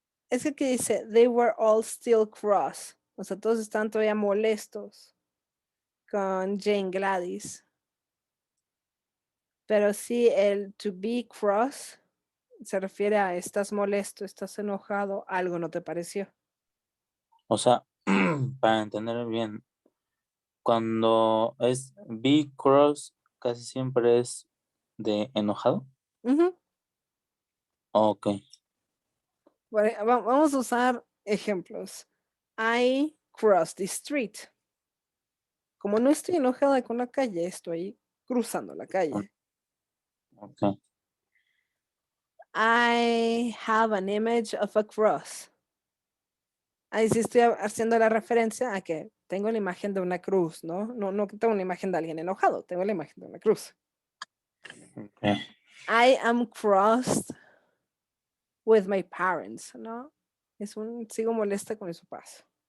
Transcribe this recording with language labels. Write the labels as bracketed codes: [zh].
[es] Es que aquí dice, [en] they were all still cross. [es] O sea, todos están todavía molestos con Jane Gladys. Pero sí, el to be cross se refiere a estás molesto, estás enojado, algo no te pareció. O sea, para entender bien, cuando es be cross, casi siempre es de enojado. Ujú. Ok. Vamos a usar ejemplos. [en] I cross the street. [es] Como no estoy enojada con la calle, estoy cruzando la calle. Ok. [en] I have an image of a cross. [es] Ahí sí estoy haciendo la referencia a que tengo la imagen de una cruz, ¿no? No que tengo una imagen de alguien enojado, tengo la imagen de una cruz. Ok. [en] I am crossed with my parents, ¿no? [es] Sigo molesta con mis papás.